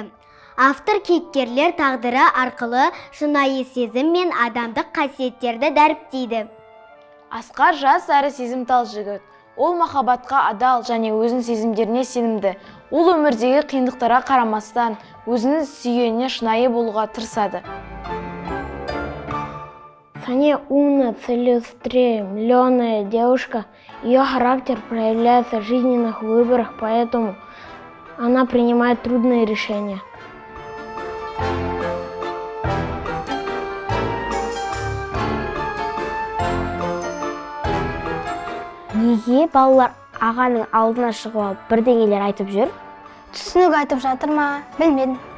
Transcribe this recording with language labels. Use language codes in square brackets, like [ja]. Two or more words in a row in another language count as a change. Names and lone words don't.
[kk] Автор кейіпкерлер тағдыры арқылы шынайы сезім мен адамдық қасиеттерді дәріптейді. Асқар жас әрі сезімтал жігіт. Ол махаббатқа адал және өзінің сезімдеріне сенімді. Ол өмірдегі қиындықтарға қарамастан өзінің сүйгеніне шынайы болуға тырысады. [ru] Саня умная, целеустремленная девушка. Ее характер проявляется в жизненных выборах, поэтому она принимает трудные решения. [kk] Неге балалар ағаның алдына шығып алып бірдеңелер айтып жүр? Түсінік айтып жатыр ма? Білмедім.